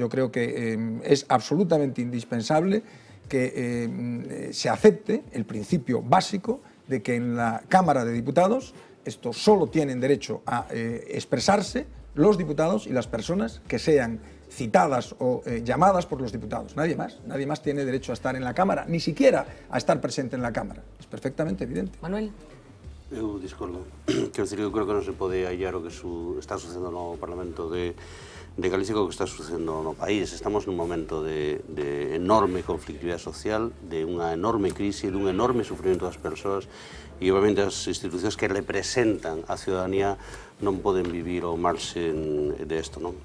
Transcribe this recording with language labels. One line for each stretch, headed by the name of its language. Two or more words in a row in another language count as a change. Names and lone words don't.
Spanish: Yo creo que es absolutamente indispensable que se acepte el principio básico de que en la Cámara de Diputados esto solo tienen derecho a expresarse los diputados y las personas que sean citadas o llamadas por los diputados. Nadie más tiene derecho a estar en la Cámara, ni siquiera a estar presente en la Cámara. Es perfectamente evidente. Manuel.
Galician: Eu discordo. Quero dicir, eu creo que non se pode hallar o que está sucedendo no Parlamento de Galicia co que está sucedendo no país. Estamos nun momento de enorme conflictividade social, de unha enorme crise, de un enorme sufrimento das persoas e, obviamente, as institucións que representan a ciudadanía non poden vivir ao marxen desto, non?